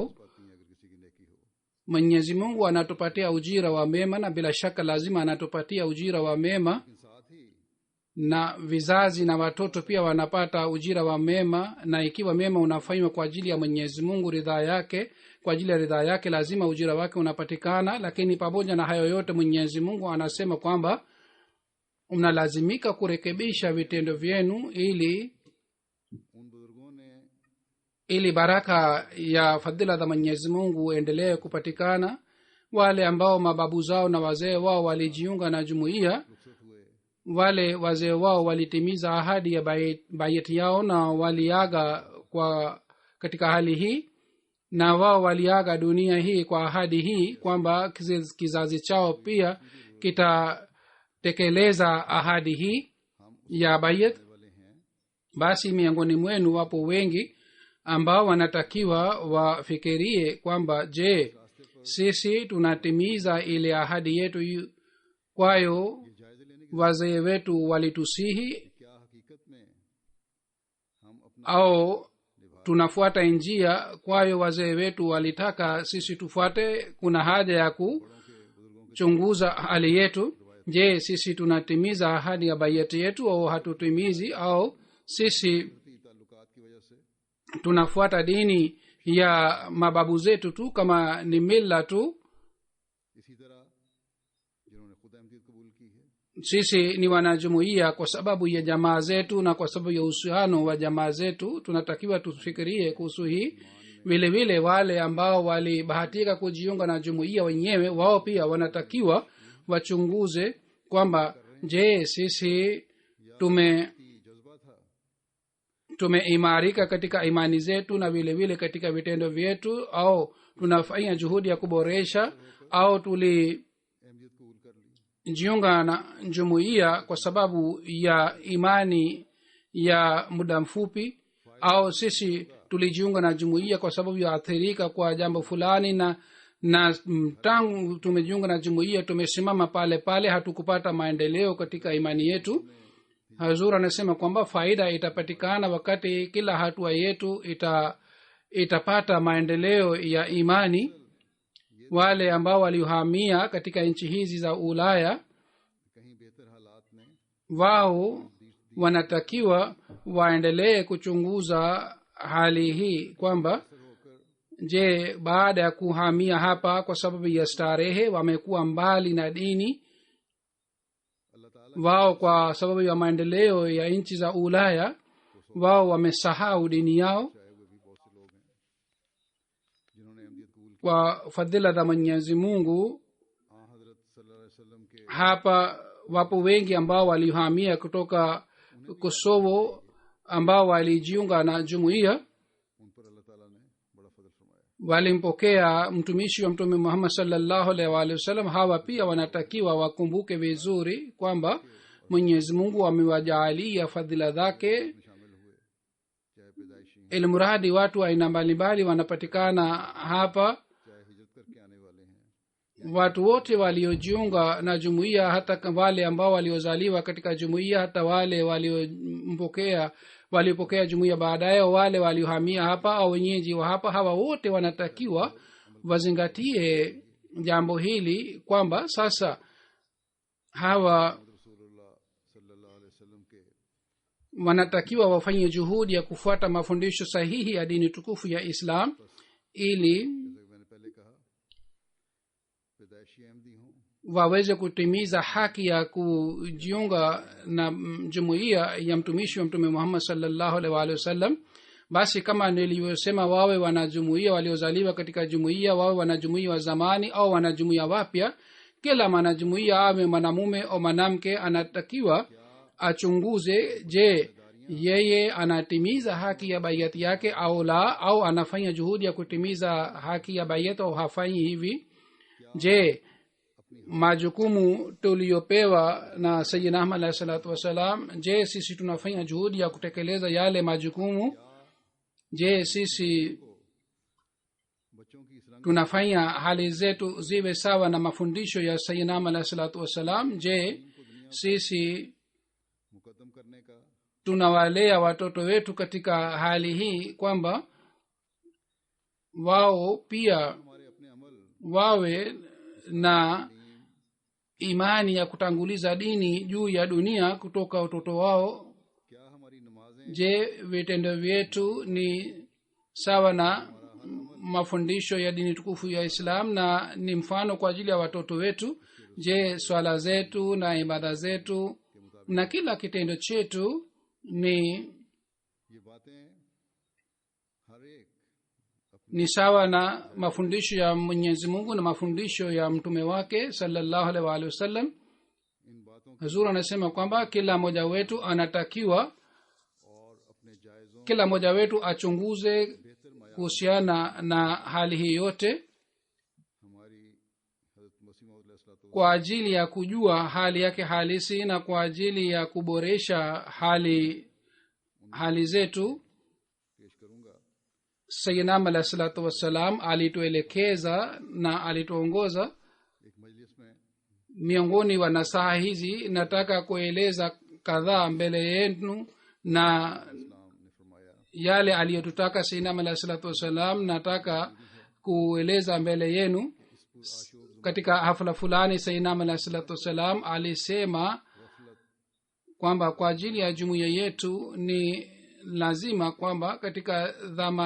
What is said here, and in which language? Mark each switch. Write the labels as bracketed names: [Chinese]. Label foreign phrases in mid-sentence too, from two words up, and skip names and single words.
[Urdu] پاتی ہیں اگر کسی کی نیکی ہو. [Swahili] Mwenyezi Mungu anatupatia ujira wa mema, na bila shaka lazima anatupatia ujira wa mema, [Urdu] لیکن ساتھ ہی [Swahili] na vizazi na watoto pia wanapata ujira wa mema. Na ikiwa mema unafanywa kwa ajili ya Mwenyezi Mungu, ridhaa yake, kwa ajili ya ridhaa yake, lazima ujira wake unapatikana. Lakini pamoja na hayo yote, Mwenyezi Mungu anasema kwamba mnalazimika kurekebisha vitendo vyenu [Urdu] ان بزرگوں نے [Swahili] ili baraka ya fadhila za Mwenyezi Mungu endelee kupatikana. Wale ambao mababu zao na wazee wao walijiunga na jumuiya, [Urdu] رخصت ہوئے, [Swahili] wale wazee wao walitimiza ahadi ya bayeti yao na waliaga kwa katika hali hii, na wao waliaga dunia hii kwa ahadi hii kwamba kizazi chao pia kitatekeleza ahadi hii ya bayet. [Urdu] والے ہیں [Swahili] Basi miongoni mwenu wapo wengi ambao wanatakiwa wafikirie kwamba je, sisi tunatimiza ile ahadi yetu kwayo [Urdu] جائزے لینے کی [Swahili] wazee wetu walitusihi, [Urdu] کیا حقیقت میں ہم اپنا [Swahili] au tunafuata njia kwayo wazee wetu walitaka sisi tufuate? Kuna haja ya kuchunguza hali yetu. Je, sisi tunatimiza ahadi ya bayati yetu au hatutimizi? Au sisi [Urdu] تعلقات کی وجہ سے [Swahili] tunafuata dini ya mababu zetu tu kama ni mila tu? [Urdu] اسی طرح جنہوں نے خود احمدیت قبول کی ہے, [Swahili] Sisi ni wanajumuiya kwa sababu ya jamaa zetu na kwa sababu ya uhusiano wa jamaa zetu. Tunatakiwa tufikirie kuhusu hii. Vile vile wale ambao walibahatika kujiunga na jumuiya wenyewe, wao pia wanatakiwa wachunguze kwamba je, sisi [Urdu] جذبہ تھا [Swahili] tumeimarika katika imani zetu na vile vile katika vitendo vyetu, au tunafanya juhudi ya kuboresha, au tulijiunga [Urdu] احمدیت قبول کر لی. [Swahili] na jumuiya kwa sababu ya imani ya muda mfupi, au sisi tulijiunga na jumuiya kwa sababu ya athirika kwa jambo fulani, na tangu tumejiunga na jumuiya tumesimama pale pale, hatukupata maendeleo katika imani yetu. Hazur anasema kwamba faida itapatikana wakati kila hatua yetu itapata maendeleo ya imani. wale ambao waliohamia katika nchi hizi za ulaya [Urdu] کہیں بہتر حالات میں [Swahili] wao wanatakiwa waendelee kuchunguza hali hii kwamba je baada ya kuhamia hapa kwa sababu ya starehe wamekuwa mbali na dini [Urdu] اللہ تعالیٰ [Swahili] wao kwa sababu ya maendeleo ya nchi za ulaya wao wamesahau dini yao [Urdu] چاہے وہ بھی بہت سے لوگ ہیں جنہوں نے احمدیت قبول کی [Swahili] kwa fadhila za mwenyezi mungu [Urdu] ہاں حضرت [Arabic] صلى الله عليه وسلم [Urdu] کے [Swahili] hapa wapo wengi ambao walihamia kutoka kosovo ambao walijiunga na jumuiya [Urdu] ان پر اللہ تعالیٰ نے بڑا فضل فرمایا [Swahili] walimpokea mtumishi wa mtume muhammad [Arabic] صلى الله عليه وآله وسلم [Swahili] hawa pia wanatakiwa wakumbuke vizuri kwamba mwenyezi mungu amewajaalia fadhila zake [Urdu] میں شامل ہوئے چاہے پیدائشی [Swahili] ilmuradi watu aina mbalimbali wanapatikana hapa [Urdu] چاہے ہجرت کر کے آنے والے ہیں [Swahili] watu wote waliojiunga na jumuiya hata wale ambao waliozaliwa katika jumuiya hata wale waliopokea jumuiya baadaye wale waliohamia hapa au wenyeji wa hapa hawa wote wanatakiwa wazingatie jambo hili kwamba sasa hawa [Urdu] رسول اللہ [Arabic] صلى الله عليه وسلم [Urdu] کے [Swahili] wanatakiwa wafanye juhudi ya kufuata mafundisho sahihi ya dini tukufu ya islam ili [Urdu] جیسے میں نے پہلے کہا پیدائشی احمدی ہوں [Swahili] waweze kutimiza haki ya kujiunga na jumuiya ya mtumishi wa mtume muhammad [Arabic] صلى الله عليه وآله وسلم [Swahili] basi kama nilivyosema wawe wanajumuiya waliozaliwa katika jumuiya wawe wanajumuiya wa zamani au wanajumuiya wapya kila mwanajumuiya awe mwanamume au mwanamke anatakiwa achunguze je yeye anatimiza haki ya baiati yake au la au anafanya juhudi ya kutimiza haki ya baiati au hafanyi hivi je majukumu tuliyopewa na sayyidina ahmad [Arabic] عليه الصلاة والسلام [Swahili] je sisi tunafanya juhudi ya kutekeleza yale majukumu je sisi [Urdu] بچوں کی اس رنگ [Swahili] tunafanya hali zetu ziwe sawa na mafundisho ya sayyidina ahmad [Arabic] عليه الصلاة والسلام [Swahili] je sisi [Urdu] مقدم کرنے کا [Swahili] tunawalea watoto wetu katika hali hii kwamba wao pia [Urdu] ہمارے اپنے عمل [Swahili] wawe na imani ya kutanguliza dini juu ya dunia kutoka utoto wao [Urdu] کیا ہماری نمازیں [Swahili] je vitendo vyetu ni sawa na mafundisho ya dini tukufu ya islam na ni mfano kwa ajili ya watoto wetu je swala zetu na ibada zetu na kila kitendo chetu ni [Urdu] یہ باتیں ہر ایک [Swahili] ni sawa na mafundisho ya mwenyezi mungu na mafundisho ya mtume wake [Arabic] صلى الله عليه وآله وسلم [Urdu] ان باتوں [Swahili] huzur anasema kwamba kila mmoja wetu anatakiwa [Urdu] اور اپنے جائزوں [Swahili] kila mmoja wetu achunguze kuhusiana na hali hii yote [Urdu] ہماری حضرت مسیح موعود علیہ الصلوٰۃ [Swahili] kwa ajili ya kujua hali yake halisi na kwa ajili ya kuboresha hali zetu [Urdu] پیش کروں گا [Swahili] sayyidina [Arabic] عليه الصلاة والسلام [Swahili] alituelekeza na alituongoza [Urdu] ایک مجلس میں [Swahili] miongoni wa nasaha hizi nataka kueleza kadhaa mbele yenu na [Urdu] اسلام نے فرمایا [Swahili] yale aliyotutaka sayyidina [Arabic] عليه الصلاة والسلام [Swahili] nataka kueleza mbele yenu katika hafla fulani sayyidina [Arabic] عليه الصلاة والسلام [Swahili] alisema kwamba kwa ajili ya jumuiya yetu ni lazima kwamba katika dhama